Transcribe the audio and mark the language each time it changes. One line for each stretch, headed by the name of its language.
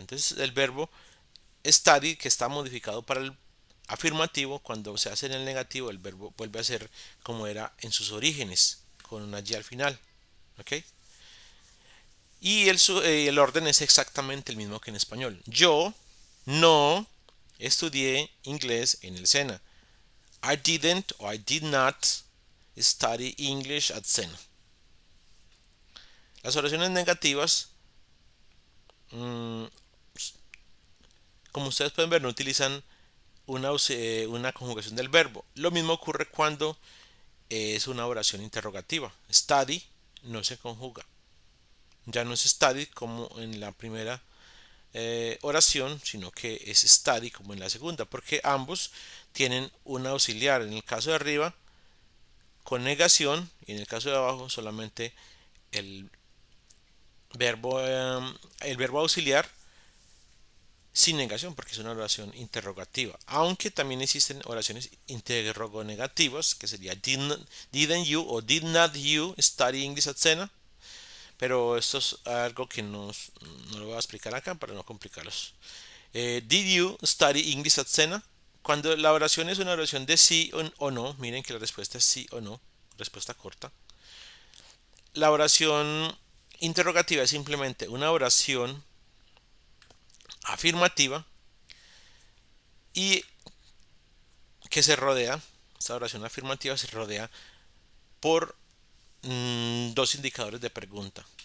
Spanish: Entonces el verbo study, que está modificado para el afirmativo, cuando se hace en el negativo, el verbo vuelve a ser como era en sus orígenes, con una y al final. ¿Ok? Y el orden es exactamente el mismo que en español. Yo no estudié inglés en el SENA.
English: I didn't or I did not study English at SENA.
Spanish: Las oraciones negativas, mmm, como ustedes pueden ver, no utilizan una conjugación del verbo. Lo mismo ocurre cuando es una oración interrogativa. Study no se conjuga. ya no es static como en la primera oración, sino que es static como en la segunda, porque ambos tienen un auxiliar. En el caso de arriba con negación y en el caso de abajo solamente el verbo auxiliar sin negación, porque es una oración interrogativa. Aunque también existen oraciones interrogativas, que sería
English: didn't you
Spanish: o
English: did not you study English at Sena.
Spanish: Pero esto es algo que no lo voy a explicar acá para no complicarlos.
English: Did you study English at Sena?
Spanish: Cuando la oración es una oración de sí o no, miren que la respuesta es sí o no, respuesta corta. La oración interrogativa es simplemente una oración afirmativa y que se rodea, esta oración afirmativa se rodea por dos indicadores de pregunta.